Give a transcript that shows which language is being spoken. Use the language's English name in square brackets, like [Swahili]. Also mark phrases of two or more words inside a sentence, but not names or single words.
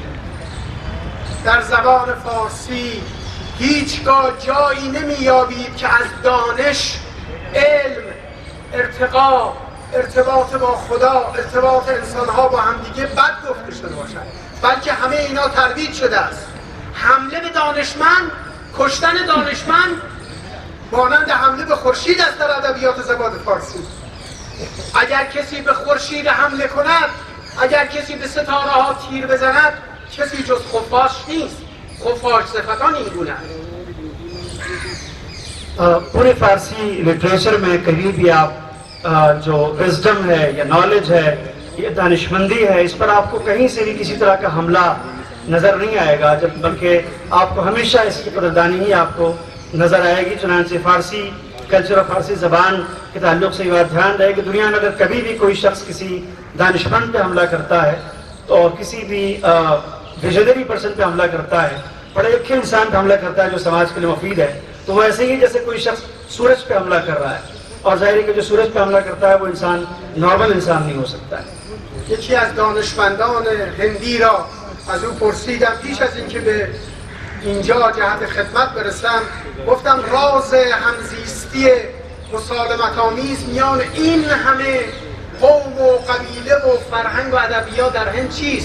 [Persian] در زبان فارسی هیچگاه جایی نمی‌یابید که از دانش، علم، ارتقا، ارتباط با خدا، ارتباط انسان‌ها با همدیگه بد گفته شده باشد، بلکه همه اینا ترویج شده است. حمله به دانشمند، کشتن دانشمند مانند حمله به خورشید است در ادبیات زبان فارسی. اگر کسی به خورشید حمله کند، اگر کسی به ستاره ها تیر بزند، کسی جز خفاش نیست. خفاش صفتان این گونه است. [Hindi] पूरे फ़ारसी लिटरेचर में कहीं भी आप जो विजडम है या नॉलेज है या दानिशमंदी है, इस पर आपको कहीं से भी किसी तरह का हमला नज़र नहीं आएगा, जब बल्कि आपको हमेशा इसकी कदरदानी ही आपको नज़र आएगी. चुनांचे फ़ारसी कल्चर और फ़ारसी ज़बान के ताल्लुक़ से ये बात ध्यान रहे कि दुनिया में अगर कभी भी कोई शख्स किसी दानिशमंद पे हमला करता है तो किसी भी [English] visionary person [Hindi] पे हमला करता है, पढ़े लिखे इंसान पे हमला करता है जो समाज के लिए मुफीद है, तो वो ऐसे ही जैसे कोई शख्स सूरज पे हमला कर रहा है. और ज़ाहिर है कि जो सूरज पे हमला करता है वो इंसान नॉर्मल इंसान नहीं हो सकता है. [Persian] یکی از دانشمندان هندی را از او پرسیدم پیش از اینکه به اینجا جهت خدمت برسم، گفتم راز همزیستی مسالمت آمیز میان این همه قوم و قبیله و فرهنگ و ادبیات در هند چیست؟